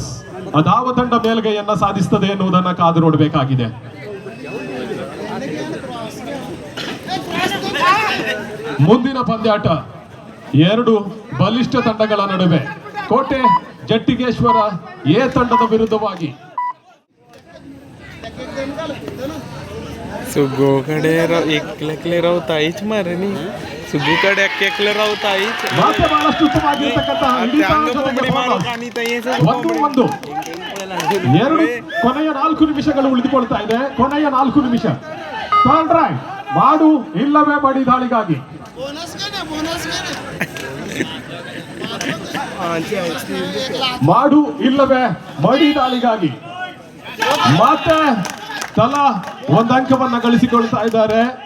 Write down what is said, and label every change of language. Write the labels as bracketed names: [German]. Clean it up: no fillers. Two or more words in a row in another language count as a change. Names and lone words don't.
[Kannada] ಅದಾವ ತಂಡ ಮೇಲ್ಗೈಯನ್ನ ಸಾಧಿಸುತ್ತದೆ ಎನ್ನುವುದನ್ನ ಕಾದು ನೋಡಬೇಕಾಗಿದೆ. ಮುಂದಿನ ಪಂದ್ಯಾಟ 2 ಬಲಿಷ್ಠ ತಂಡಗಳ ನಡುವೆ. ಕೋಟೆ ಜಟ್ಟಿಗೇಶ್ವರ ಎ ತಂಡದ ವಿರುದ್ಧವಾಗಿ [Konkani] सुगोकडे एकले रावताईच मरे नी सुगूकडे एकले रावताईच [Kannada] ಮತ್ತೆ ಬಹಳಷ್ಟು ಉತ್ತಮವಾಗಿರತಕ್ಕಂತಹ ಒಂದು ಎರಡು ಕೊನೆಯ 4 ನಿಮಿಷಗಳು ಉಳಿದುಕೊಳ್ತಾ ಇದೆ. ಕೊನೆಯ 4 ನಿಮಿಷ. [English] third raid [Kannada] ಮಾಡು ಇಲ್ಲವೇ ಬಡಿ ದಾಳಿಗಾಗಿ. ಮಾಡು ಇಲ್ಲವೇ ಬಡಿ ದಾಳಿಗಾಗಿ ಮತ್ತೆ ತಲಾ ಒಂದಂಕವನ್ನ ಗಳಿಸಿಕೊಳ್ತಾ ಇದ್ದಾರೆ.